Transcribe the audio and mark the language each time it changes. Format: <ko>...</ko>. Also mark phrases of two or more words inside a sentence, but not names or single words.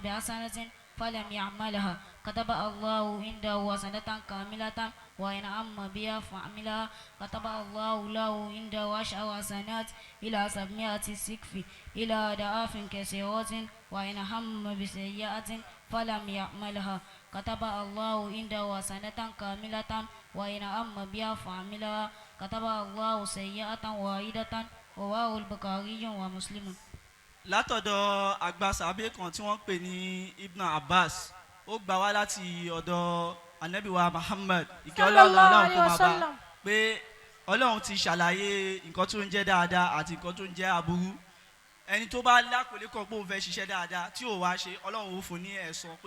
<ar>بحسنة فلم يعملها كتب الله عنده حسنة كاملة وإن هم بها فعملها كتب الله له عنده 10 حسنات إلى 700 سقف إلى أضعاف كثيرة وإن هم بسيئة فلم يعملها كتب الله عنده حسنة كاملة وإن هم بها فعملها كتب الله سيئة واحدة رواه البخاري ومسلم.</ar> <yo>látọ̀dọ̀ àgbà sàbẹ̀ kan tí wọ́n pè ní Ibn Abbas ó gbà wá láti ọ̀dọ̀ anabiwa Muhammad ìkẹ́ ọlọ́run kó máa bá pé ọlọ́run ti ṣàlàyé nǹkan tó ń jẹ́ dáadáa àti nǹkan tó ń jẹ́ aburú ẹni tó bá lákòólé kan pé òun fẹ́ ṣiṣẹ́ dáadáa tí ò wá ṣe ọlọ́run ó fún ní ẹ̀san pé ó</yo>